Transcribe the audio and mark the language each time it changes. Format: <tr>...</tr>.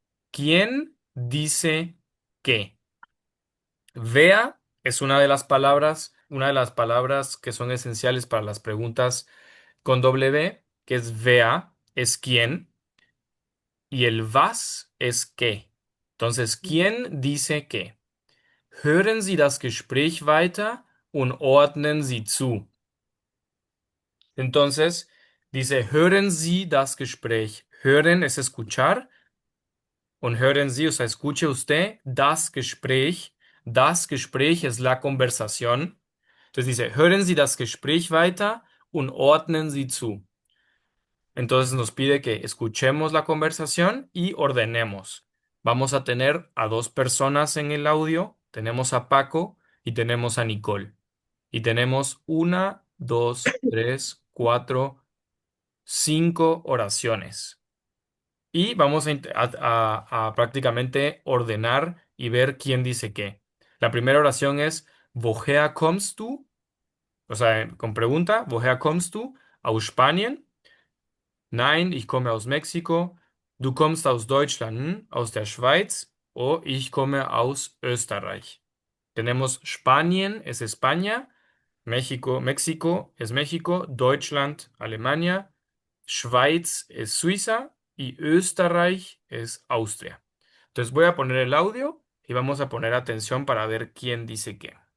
<es>¿Quién dice qué? Wer es una de las palabras que son esenciales para las preguntas con W, que es wer, es quién, y el was es qué. Entonces, ¿quién dice qué?</es> <de>Hören Sie das Gespräch weiter und ordnen Sie zu.</de> <es>Entonces, dice,</es> <de>hören Sie das Gespräch.</de> <es>Hören es escuchar.</es> <de>Und hören Sie,</de> <es>o sea, escuche usted</es> <de>das Gespräch. Das Gespräch</de> <es>es la conversación. Entonces dice,</es> <de>hören Sie das Gespräch weiter und ordnen Sie zu.</de> <es>Entonces nos pide que escuchemos la conversación y ordenemos. Vamos a tener a dos personas en el audio. Tenemos a Paco y tenemos a Nicole. Y tenemos una, dos, tres, cuatro, cinco oraciones. Y vamos a prácticamente ordenar y ver quién dice qué. La primera oración es</es> <de>Woher kommst du?</de> <es>O sea, con pregunta,</es> <de>Woher kommst du? Aus Spanien. Nein, ich komme aus Mexiko. Du kommst aus Deutschland, aus der Schweiz.</de> <es>O</es> <de>ich komme aus Österreich.</de> <es>Tenemos Spanien es España, México es México, Deutschland, Alemania, Schweiz es Suiza y Österreich es Austria. Entonces voy a poner el audio y vamos a poner atención para ver quién dice qué.</es>